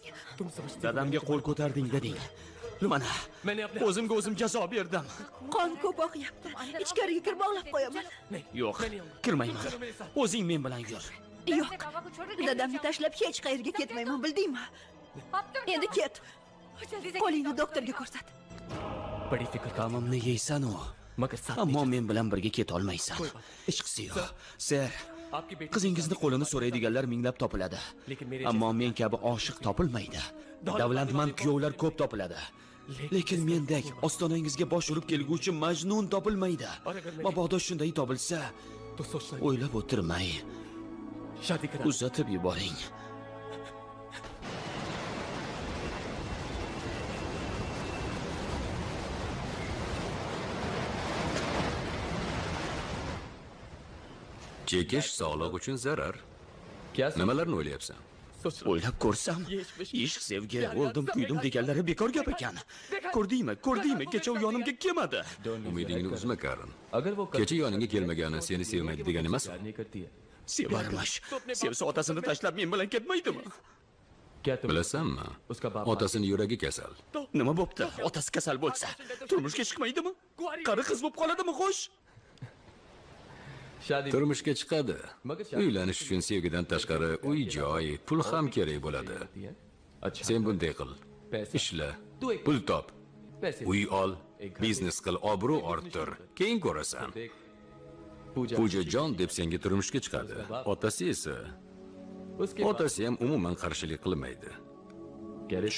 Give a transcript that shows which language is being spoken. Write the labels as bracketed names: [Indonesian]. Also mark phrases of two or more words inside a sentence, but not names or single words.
[Uzbek] Dadamga qo'l ko'tarding deding. Mana, o'zimga o'zim jazo berdim. Qon ko'p oqyapti. Ichkariga kirib bog'lab qo'yaman. Yo'q, kirmayman. O'zing men bilan yur. Yo'q. Dadamni tashlab hech qayerga ketmayman, bildingmi? Endi ket. Qo'lingni doktorga ko'rsat. [Hindi] बड़ी फिक्र का [Uzbek] Tamomni yeysan-u, [Hindi] मगर साथ [Uzbek] ammo men bilan birga keta olmaysan. Ishqisi yo'q. Ser, qizingizni qo'lini so'raydiganlar minglab topiladi. Ammo men kabi oshiq topilmaydi. Davlatmand kuyovlar ko'p topiladi. Lekin mendek ostonangizga bosh urib kelguvchi majnun topilmaydi. Mabodo shunday topilsa, [Hindi] तो सोचना [Uzbek] o'ylab o'tirmay [Hindi] शादी करा [Uzbek] uzatib yuboring. Chekish sog'liq uchun zarar. [Hindi] क्या [Uzbek] Nimalarni o'ylayapsan? O'ylab ko'rsam, ishq, sevgi, o'ldim, kuydim deganlari bekor gap ekan. Ko'rdingmi, kecha u yonimga kelmadi. Umidingni uzma, Karin. [Hindi] अगर वो [Uzbek] Kecha yoningga kelmagani seni sevmaydi degan emas. [Hindi] प्यार नहीं करती है [Uzbek] Sevarmish. Sevsa otasini tashlab men bilan ketmaydimi? [Hindi] क्या तुम [Uzbek] Bilasanmi? [Hindi] उसका बाप [Uzbek] Otasini yuragi kasal. Nima bo'pti? Otasi kasal bo'lsa, turmushga chiqmaydimi? Qari qiz bo'lib qoladimi, xo'sh? [Hindi] शादी [Uzbek] Turmushga chiqadi. Uylanish uchun sevgidan tashqari uy joy, pul ham kerak bo'ladi. [Hindi] अच्छा [Uzbek] Sen bunday qil. Ishla, pul top, [Hindi] पैसे [Uzbek] uy ol, biznes qil, obro' orttir. Keyin ko'rasan. [Hindi] पूजा [Uzbek] Pujajon deb senga turmushga chiqadi. Otasi esa, [Hindi] उसके [Uzbek] otasi ham umuman qarshilik qilmaydi. [Hindi] कह रहे